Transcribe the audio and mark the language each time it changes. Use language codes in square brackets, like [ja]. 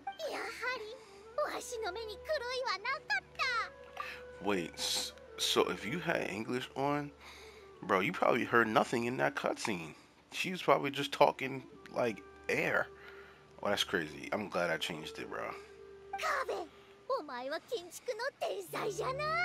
[ja] やはりわしの目に狂いはなかった。 [en] Wait, so if you had English on, bro, you probably heard nothing in that cutscene. She was probably just talking like air. Oh, that's crazy. I'm glad I changed it, bro. [ja] カベ、お前は建築の天才じゃな。